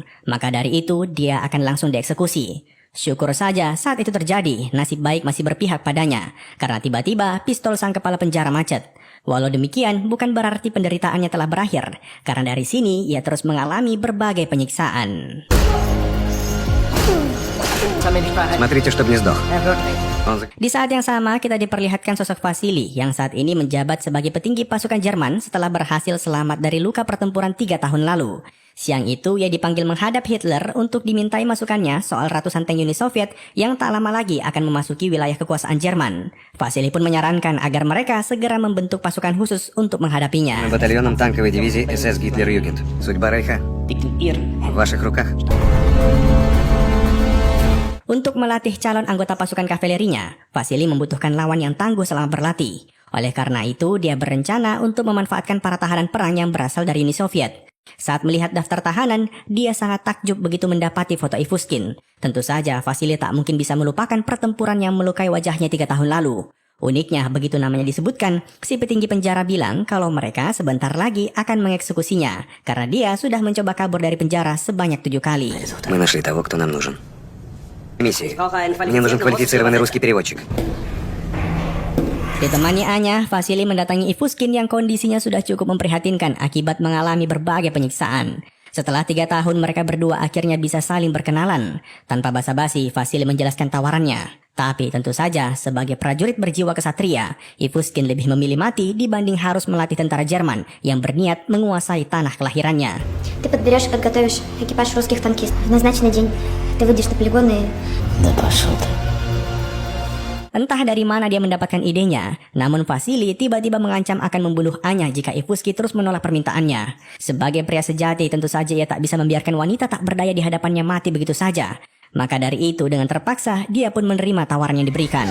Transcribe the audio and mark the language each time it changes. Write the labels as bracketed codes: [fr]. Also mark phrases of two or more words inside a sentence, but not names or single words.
[id] Maka dari itu, dia akan langsung dieksekusi. Syukur saja saat itu terjadi, nasib baik masih berpihak padanya. Karena tiba-tiba, pistol sang kepala penjara macet. Walau demikian, bukan berarti penderitaannya telah berakhir. Karena dari sini, ia terus mengalami berbagai penyiksaan. [ru] Смотрите, чтобы не сдох. [id] Di saat yang sama, kita diperlihatkan sosok Vasily yang saat ini menjabat sebagai petinggi pasukan Jerman setelah berhasil selamat dari luka pertempuran 3 tahun lalu. Siang itu, ia dipanggil menghadap Hitler untuk dimintai masukannya soal ratusan tank Uni Soviet yang tak lama lagi akan memasuki wilayah kekuasaan Jerman. Vasily pun menyarankan agar mereka segera membentuk pasukan khusus untuk menghadapinya. [ru] Батальоном танковой дивизии СС Гитлер-Югент. Судьба Рейха в ваших руках. [id] Untuk melatih calon anggota pasukan kavalerinya, Vasily membutuhkan lawan yang tangguh selama berlatih. Oleh karena itu, dia berencana untuk memanfaatkan para tahanan perang yang berasal dari Uni Soviet. Saat melihat daftar tahanan, dia sangat takjub begitu mendapati foto Ivuskin. Tentu saja, Vasily tak mungkin bisa melupakan pertempuran yang melukai wajahnya 3 tahun lalu. Uniknya, begitu namanya disebutkan, si petinggi penjara bilang kalau mereka sebentar lagi akan mengeksekusinya, karena dia sudah mencoba kabur dari penjara sebanyak 7 kali. [ru] Мы нашли того, кто нам нужен. Миссии. Мне нужен квалифицированный русский переводчик. [id] Ditemani Anya, Vasily mendatangi Ivuskin yang kondisinya sudah cukup memprihatinkan akibat mengalami berbagai penyiksaan. Setelah 3 tahun, mereka berdua akhirnya bisa saling berkenalan. Tanpa basa-basi, Vasily menjelaskan tawarannya. Tapi tentu saja, sebagai prajurit berjiwa kesatria, Ivuskin lebih memilih mati dibanding harus melatih tentara Jerman yang berniat menguasai tanah kelahirannya. [ru] Ты подберешь и подготовишь экипаж русских танкистов. В назначенный день ты выйдешь на полигон и... Да пошел ты. [id] Entah dari mana dia mendapatkan idenya, namun Vasily tiba-tiba mengancam akan membunuh Anya jika Ivuskin terus menolak permintaannya. Sebagai pria sejati, tentu saja ia tak bisa membiarkan wanita tak berdaya di hadapannya mati begitu saja. Maka dari itu, dengan terpaksa, dia pun menerima tawaran yang diberikan.